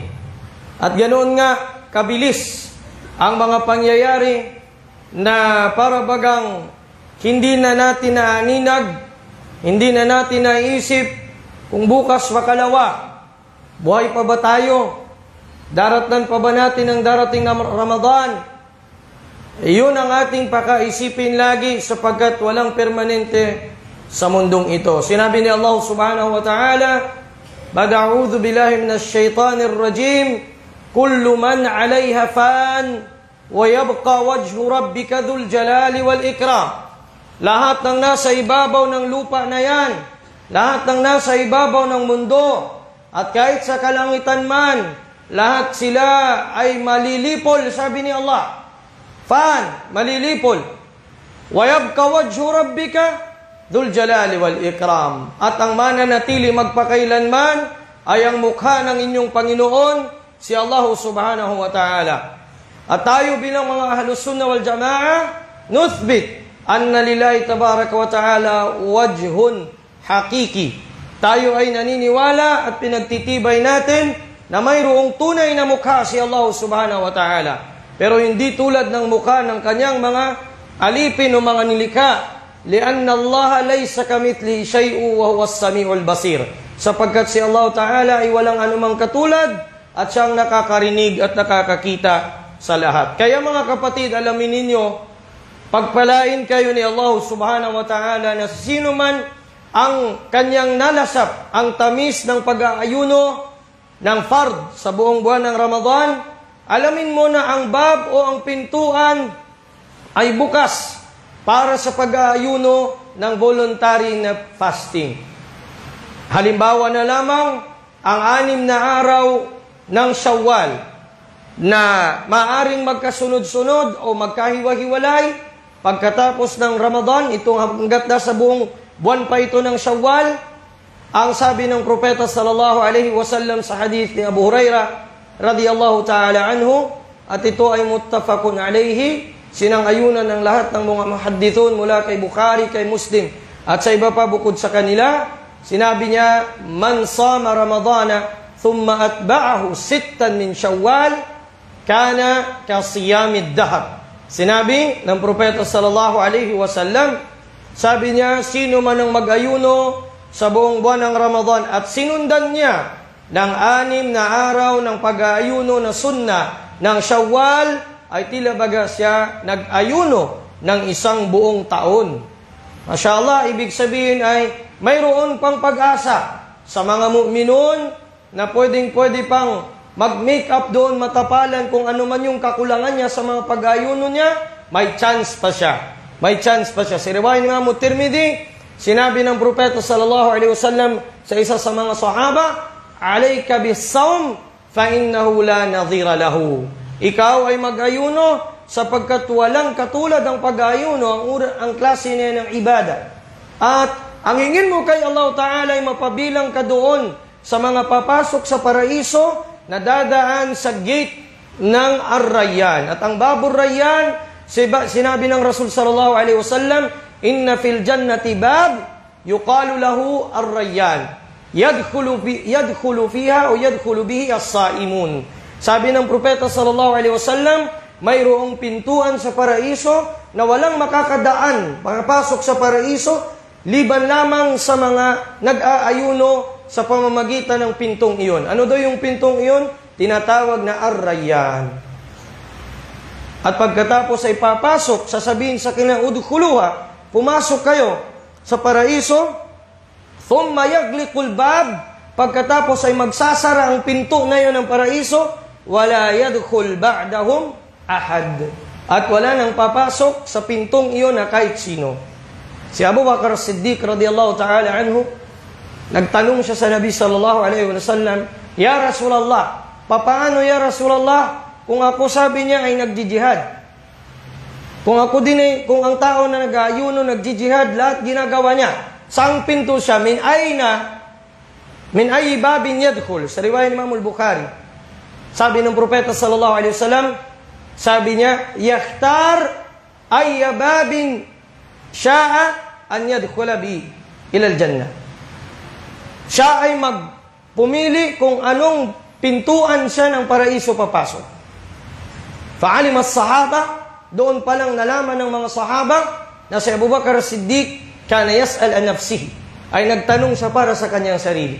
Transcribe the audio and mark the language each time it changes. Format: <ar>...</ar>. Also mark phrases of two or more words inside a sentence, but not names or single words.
<tl>At ganoon nga, kabilis ang mga pangyayari na para bagang hindi na natin naaninag, hindi na natin naisip kung bukas makalawa. Buhay pa ba tayo? Daratnan pa ba natin ang darating na Ramadan? Iyon ang ating pakaisipin lagi sapagkat walang permanente sa mundong ito. Sinabi ni Allah</tl> <ar>سبحانه وتعالى أعوذ بالله من الشيطان الرجيم كل من عليها فان ويبقى وجه ربك ذو الجلال والإكرام.</ar> <tl>Lahat ng nasa ibabaw ng lupa na yan, lahat ng nasa ibabaw ng mundo, at kahit sa kalangitan man, lahat sila ay malilipol, sabi ni Allah. Fan, malilipol.</tl> <ar>وَيَبْقَ وَجْهُ رَبِّكَ ذُو الْجَلَالِ وَالْإِكْرَامِ.</ar> <tl>At ang mananatili magpakailanman ay ang mukha ng inyong Panginoon, si Allah</tl> <ar>سبحانه وتعالى.</ar> <tl>At tayo bilang mga</tl> <ar>أهل السنة والجماعة نثبت أن لله تبارك وتعالى وجه حقيقي.</ar> <tl>Tayo ay naniniwala at pinagtitibay natin na mayroong tunay na mukha si Allah</tl> <ar>سبحانه وتعالى.</ar> <tl>Pero hindi tulad ng mukha ng kanyang mga alipin o mga nilikha.</tl> <ar>لأن الله ليس كمثله شيء وهو السميع البصير.</ar> <tl>Sapagkat si</tl> <ar>الله تعالى</ar> <tl>ay walang anumang katulad at siyang nakakarinig at nakakakita sa lahat. Kaya mga kapatid, alamin ninyo, pagpalain kayo ni Allah</tl> <ar>سبحانه وتعالى</ar> <tl>na sino man ang kanyang nalasap, ang tamis ng pag-aayuno ng fard sa buong buwan ng Ramadan, alamin mo na ang bab o ang pintuan ay bukas para sa pag-aayuno ng voluntary na fasting. Halimbawa na lamang ang 6 na araw ng Shawwal na maaring magkasunod-sunod o magkahiwa-hiwalay pagkatapos ng Ramadan, itong hanggat na sa buong buwan pa ito ng Shawwal. Ang sabi ng Propeta</tl> <ar>صلى الله عليه وسلم</ar> <tl>sa hadith ni Abu Hurairah</tl> <ar>رضي الله تعالى عنه,</ar> <tl>at ito ay</tl> <ar>متفق عليه,</ar> <tl>sinang-ayunan ng lahat ng mga muhaddithun mula kay Bukhari, kay Muslim, At sa iba pa bukod sa kanila, sinabi niya,</tl> <ar>من صام رمضان ثم أتبعه ستا من شوال كان كصيام الدهر.</ar> <tl>Sinabi ng propeta</tl> <ar>صلى الله عليه وسلم,</ar> <tl>sabi niya, sino man ang mag-ayuno sa buong buwan ng Ramadan at sinundan niya ng 6 na araw ng pag-aayuno na sunna ng Shawwal, ay tila baga siya nag-ayuno ng isang buong taon. Mashallah, ibig sabihin ay mayroon pang pag-asa sa mga mu'minun na pwede pang mag-make up doon, matapalan kung ano man yung kakulangan niya sa mga pag-ayuno niya, may chance pa siya. May chance pa siya. Si riwayat ng Imam Tirmidhi, sinabi ng propeta</tl> <ar>صلى الله عليه وسلم</ar> <tl>sa isa sa mga sahaba,</tl> <ar>عليك بالصوم فإنه لا نظير له.</ar> <tl>Ikaw ay mag-ayuno sapagkat walang katulad ang pag-ayuno, ang klase niya ng ibada. At ang hingin mo kay Allah Ta'ala ay mapabilang ka doon sa mga papasok sa paraiso na dadaan sa gate ng Ar-Rayyan. At ang</tl> <ar>باب الريان,</ar> <tl>sinabi ng Rasul</tl> <ar>صلى الله عليه وسلم إن في الجنة باب يقال له الريان. يدخل فيها أو يدخل به الصائمون.</ar> <tl>Sabi ng propeta</tl> <ar>صلى الله عليه وسلم,</ar> <tl>mayroong pintuan sa paraiso na walang makakadaan, makapasok sa paraiso, liban lamang sa mga nag-aayuno sa pamamagitan ng pintong iyon. Ano daw yung pintong iyon? Tinatawag na Ar-Rayyan. At pagkatapos ay papasok, sasabihin sa kanilang udkhuluha, pumasok kayo sa paraiso,</tl> <ar>ثم يغلق الباب,</ar> <tl>pagkatapos ay magsasara ang pinto na iyon ng paraiso,</tl> <ar>ولا يدخل بعدهم أحد.</ar> <tl>At wala nang papasok sa pintong iyon na kahit sino. Si Abu Bakar Siddiq</tl> <ar>رضي الله تعالى عنه,</ar> <tl>nagtanong siya sa Nabi</tl> <ar>صلى الله عليه وسلم, يا رسول الله,</ar> <tl>papaano</tl> <ar>يا رسول الله</ar> <tl>kung ako, sabi niya, ay nagjijihad? Kung ako din ay, kung ang tao na nag-ayuno, nagjijihad, lahat ginagawa niya, saang pinto siya?</tl> <ar>من أي باب يدخل?</ar> <tl>Sa riwayat Imam al-Bukhari, sabi ng propeta</tl> <ar>صلى الله عليه وسلم,</ar> <tl>sabi niya,</tl> <ar>يختار أي باب شاء أن يدخل به إلى الجنة.</ar> <tl>Siya ay magpumili kung anong pintuan siya ng paraiso papasok.</tl> <ar>فعلم الصحابة,</ar> <tl>doon palang nalaman ng mga sahaba na si Abu Bakar Siddiq</tl> <ar>كان يسأل عن نفسه,</ar> <tl>ay nagtanong siya para sa kanyang sarili.</tl>